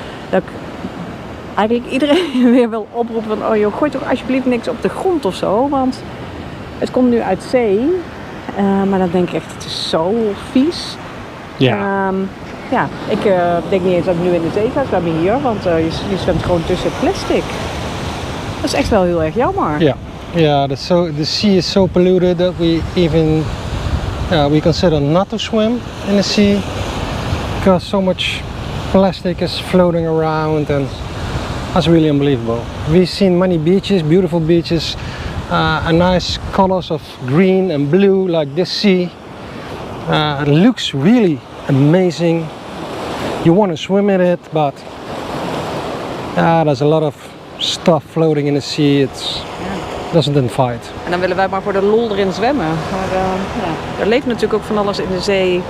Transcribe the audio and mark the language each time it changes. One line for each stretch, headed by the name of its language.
Dutch: Dat ik eigenlijk iedereen weer wil oproepen van, oh joh, gooi toch alsjeblieft niks op de grond of zo, want het komt nu uit zee. Maar dan denk ik echt, het is zo vies. Ja. Ja, ik denk niet eens dat ik nu in de zee ga zwemmen hier, want je zwemt gewoon tussen het plastic. Dat is echt wel heel erg jammer. Ja.
English: Yeah, the sea is so polluted that we even we consider not to swim in the sea because so much plastic is floating around, and that's really unbelievable. We've seen many beaches, beautiful beaches, a nice colors of green and blue like this sea. It looks really amazing. You want to swim in it, but there's a lot of stuff floating in the sea. It doesn't invite.
Dutch: En dan willen wij maar voor de lol erin zwemmen. Maar er leeft natuurlijk ook van alles in de zee.